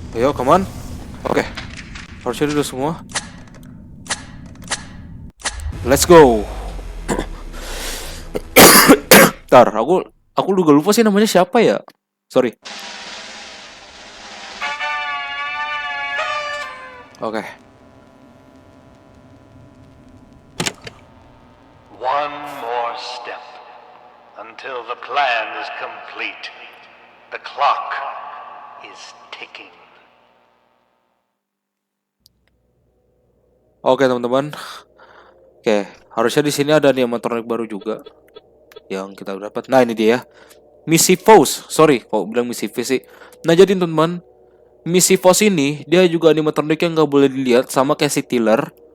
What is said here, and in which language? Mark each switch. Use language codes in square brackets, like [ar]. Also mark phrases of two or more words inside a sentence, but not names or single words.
[id] Ayo, [en] come on. [id] Oke. Harusnya udah semua. [en] Let's go. [id] Ntar, aku juga lupa sih namanya siapa ya. [en] Sorry. Oke. One more step until the plan is complete. The clock is ticking. [id] Oke, teman-teman. Oke, harusnya di sini ada animatronic baru juga yang kita dapat. Nah, ini dia ya. Mischievous. Sorry, kok bilang Mischievous sih. Nah, jadi teman-teman, Mischievous ini dia juga animatronic yang nggak boleh dilihat sama kayak si Tiller.